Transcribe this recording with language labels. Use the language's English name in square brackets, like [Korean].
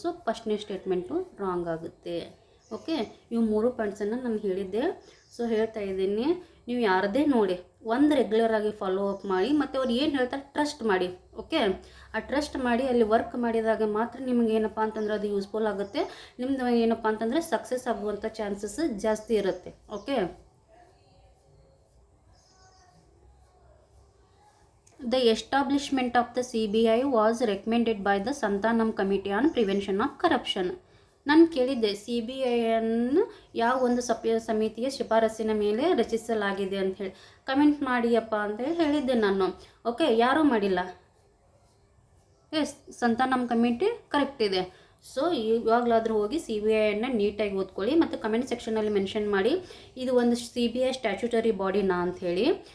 [Kannada] So ಫಸ್ಟ್ನೇ statement wrong ಆಗುತ್ತೆ. Okay, ಇವು 3 ಪಾಯಿಂಟ್ಸನ್ನು ನಾನು ಹೇಳಿದ್ದೆ. ಸೊ ಹೇಳ್ತಾ ಇದ್ದೀನಿ, ನೀವು ಯಾರದೇ ನೋಡಿ ಒಂದು ರೆಗ್ಯುಲರಾಗಿ ಫಾಲೋ ಅಪ್ ಮಾಡಿ, ಮತ್ತು ಅವ್ರು ಏನು ಹೇಳ್ತಾರೆ ಟ್ರಸ್ಟ್ ಮಾಡಿ. ಓಕೆ, ಆ ಟ್ರಸ್ಟ್ ಮಾಡಿ ಅಲ್ಲಿ ವರ್ಕ್ ಮಾಡಿದಾಗ ಮಾತ್ರ ನಿಮ್ಗೆ ಏನಪ್ಪ ಅಂತಂದ್ರೆ ಅದು ಯೂಸ್ಫುಲ್ ಆಗುತ್ತೆ, ನಿಮ್ದು ಏನಪ್ಪ ಅಂತಂದರೆ ಸಕ್ಸಸ್ ಆಗುವಂಥ ಚಾನ್ಸಸ್ ಜಾಸ್ತಿ ಇರುತ್ತೆ. [English] Okay, The establishment of the CBI was recommended by the Santanam Committee on Prevention of Corruption. [Kannada] ನಾನು ಕೇಳಿದ್ದೆ CBIಯನ್ನು ಯಾವ ಒಂದು ಸಮಿತಿಯ ಶಿಫಾರಸಿನ ಮೇಲೆ ರಚಿಸಲಾಗಿದೆ ಅಂತ ಹೇಳಿ, ಕಮೆಂಟ್ ಮಾಡಿಯಪ್ಪ ಅಂತ ಹೇಳಿದ್ದೆ ನಾನು. ಓಕೆ, ಯಾರೂ ಮಾಡಿಲ್ಲ. ಎಸ್, ಸಂತಾನಮ್ ಕಮಿಟಿ ಕರೆಕ್ಟ್ ಇದೆ. ಸೊ ಇವಾಗಲಾದರೂ ಹೋಗಿ CBIಯನ್ನು ನೀಟಾಗಿ ಓದ್ಕೊಳ್ಳಿ, ಮತ್ತು ಕಮೆಂಟ್ ಸೆಕ್ಷನಲ್ಲಿ ಮೆನ್ಷನ್ ಮಾಡಿ ಇದು ಒಂದು CBI ಸ್ಟ್ಯಾಚ್ಯುಟರಿ ಬಾಡಿನಾ ಅಂಥೇಳಿ.